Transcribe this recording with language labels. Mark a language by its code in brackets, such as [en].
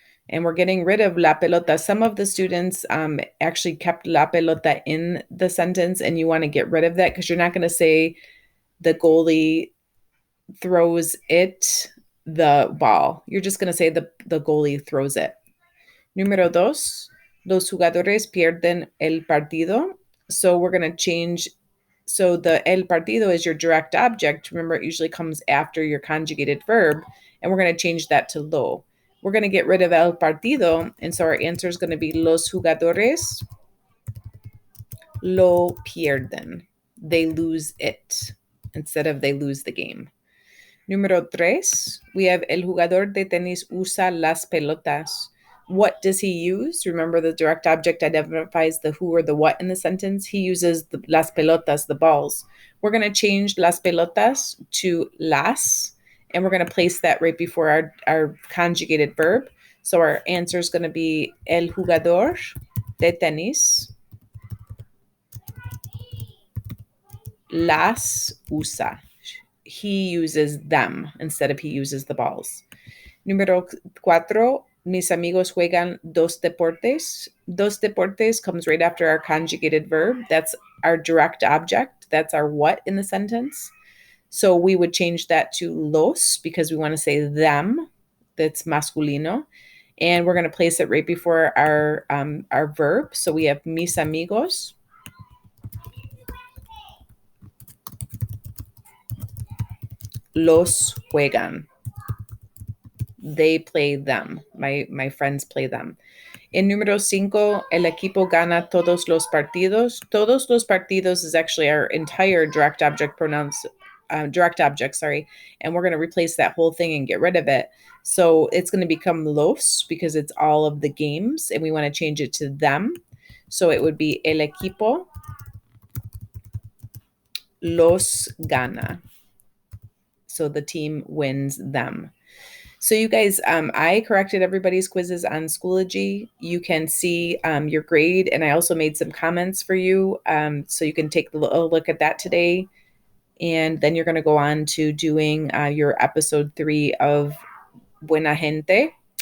[en] And we're getting rid of la pelota. Some of the students actually kept la pelota in the sentence, and you want to get rid of that because you're not going to say the goalie throws it, the ball. You're just going to say the goalie throws it. [es] Número dos, los jugadores pierden el partido. [en] So we're going to change. So the el partido is your direct object. Remember, it usually comes after your conjugated verb, and we're going to change that to lo. We're going to get rid of el partido, and so our answer is going to be [es] los jugadores lo pierden. [en] They lose it instead of they lose the game. [es] Número tres, [en] we have [es] el jugador de tenis usa las pelotas. [en] What does he use? Remember, the direct object identifies the who or the what in the sentence. He uses las pelotas, the balls. We're going to change las pelotas to las, and we're going to place that right before our conjugated verb. So our answer is going to be [es] el jugador de tenis las usa. [en] He uses them instead of he uses the balls. [es] Número cuatro, mis amigos juegan dos deportes. [en] Dos deportes comes right after our conjugated verb. That's our direct object. That's our what in the sentence. So we would change that to los because we want to say them. That's masculino. And we're going to place it right before our verb. So we have [es] mis amigos los juegan. [en] They play them. My friends play them. [es] En número cinco, el equipo gana todos los partidos. [en] Todos los partidos is actually our entire direct object pronouns, direct object, sorry. And we're going to replace that whole thing and get rid of it. So it's going to become los because it's all of the games, and we want to change it to them. So it would be [es] el equipo los gana. [en] So the team wins them. So you guys, I corrected everybody's quizzes on Schoology. You can see your grade, and I also made some comments for you. So you can take a look at that today. And then you're going to go on to doing your episode 3 of Buena Gente.